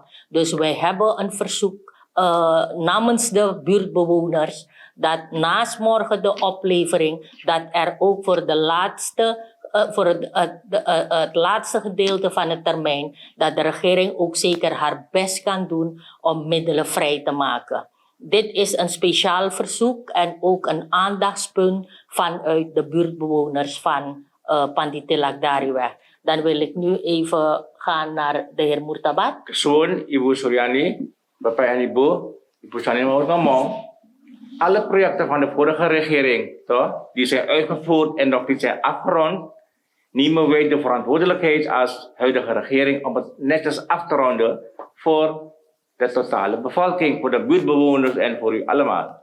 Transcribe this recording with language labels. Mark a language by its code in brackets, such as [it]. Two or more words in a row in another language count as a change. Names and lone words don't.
[nl] Dus wij hebben een verzoek namens de buurtbewoners dat naast morgen de oplevering, dat er ook voor de laatste voor het laatste gedeelte van de termijn, dat de regering ook zeker haar best kan doen om middelen vrij te maken. Dit is een speciaal verzoek en ook een aandachtspunt vanuit de buurtbewoners van Panditilak Dariweg. Dan wil ik nu even gaan naar de heer Murtabat. [jv] Kesuwun Ibu Suryani, Bapak en Ibu, Ibu Suryani mau ngomong, [nl] alle projecten van de vorige regering, toch, die zijn uitgevoerd en nog niet zijn afgerond, nemen wij de verantwoordelijkheid als huidige regering om het netjes af te ronden voor de totale bevolking, voor de buurtbewoners en voor u allemaal.